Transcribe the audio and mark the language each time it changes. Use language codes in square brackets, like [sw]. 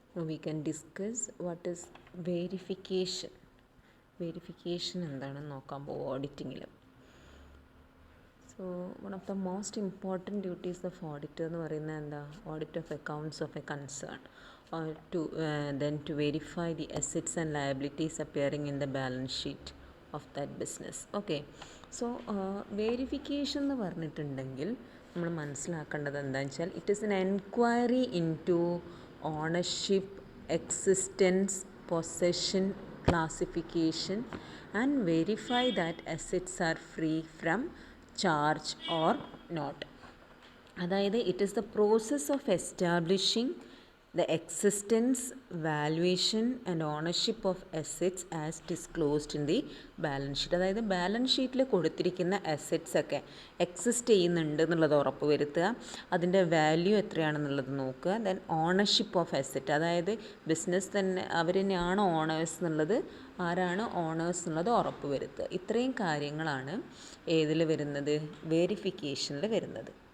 [en] we can discuss what is verification. [ml] Verification എന്താണെന്ന് നോക്കാൻ പോകും ഓഡിറ്റിങ്ങിൽ. [en] so one of the most important duties of auditor [ml] എന്ന് പറയുന്നത് എന്താ? [en] Audit of accounts of a concern or to verify the assets and liabilities appearing in the balance sheet of that business. Okay, so verification [ml] എന്ന് പറഞ്ഞിട്ടുണ്ടെങ്കിൽ നമ്മൾ മനസ്സിലാക്കേണ്ടത് എന്താണെന്ന് വെച്ചാൽ [en] It is an enquiry into ownership, existence, possession, classification and verify that assets are free from charge or not. അതായത് it is the process of establishing the existence, valuation and ownership of assets as disclosed in the balance sheet. [ml] അതായത് balance ഷീറ്റിൽ കൊടുത്തിരിക്കുന്ന assets ഒക്കെ exist ചെയ്യുന്നുണ്ട് എന്നുള്ളത് ഉറപ്പ് വരുത്തുക, അതിൻ്റെ വാല്യൂ എത്രയാണെന്നുള്ളത് നോക്കുക. [en] then ownership of asset, [ml] അതായത് ബിസിനസ് തന്നെ അവർ തന്നെയാണ് ഓണേഴ്സ് എന്നുള്ളത്, ആരാണ് ഓണേഴ്സ് എന്നുള്ളത് ഉറപ്പ് വരുത്തുക. ഇത്രയും കാര്യങ്ങളാണ് ഏതിൽ വരുന്നത്? വെരിഫിക്കേഷനിൽ വരുന്നത്.